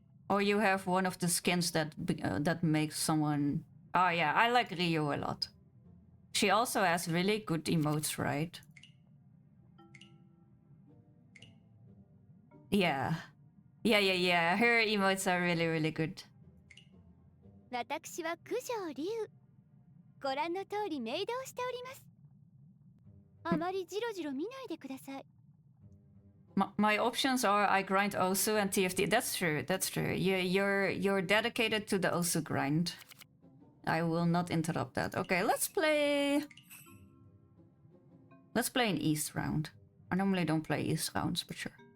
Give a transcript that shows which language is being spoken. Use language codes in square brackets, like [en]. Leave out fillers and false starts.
[en] Or you have one of the skins that makes someone... Oh yeah, I like Ryu a lot. She also has really good emotes, right? Yeah. Her emotes are really good. [ja] 私は九条龍。ご覧の通りメイドをしております。あまりジロジロ見ないでください。 [en] My options are I grind Osu and TFT. That's true. You're dedicated to the Osu grind. I will not interrupt that. Okay, let's play an East round. I normally don't play East rounds, but sure.